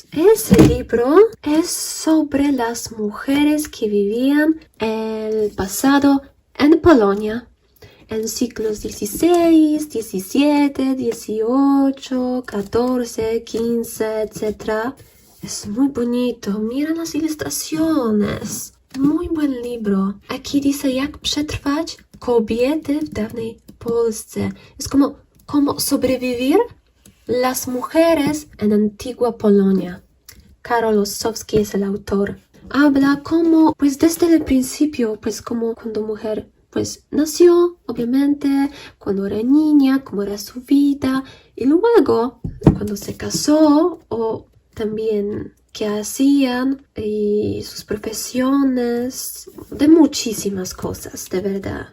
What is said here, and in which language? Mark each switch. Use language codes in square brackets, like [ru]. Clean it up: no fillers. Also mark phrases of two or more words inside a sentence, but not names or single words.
[es] Ese libro es sobre las mujeres que vivían el pasado en Polonia. En siglos XVI, XVII, XVIII, XIV, XV, etc. Es muy bonito. Miren las ilustraciones. Muy buen libro. Aquí dice, [pl] jak przetrwać kobiety w dawnej Polsce. [es] Es como cómo sobrevivir las mujeres en antigua Polonia. Karol Ossowski es el autor. Habla como, pues desde el principio, pues como cuando mujer pues nació, obviamente, cuando era niña, cómo era su vida, y luego, cuando se casó, o también qué hacían, y sus profesiones, de muchísimas cosas, de verdad.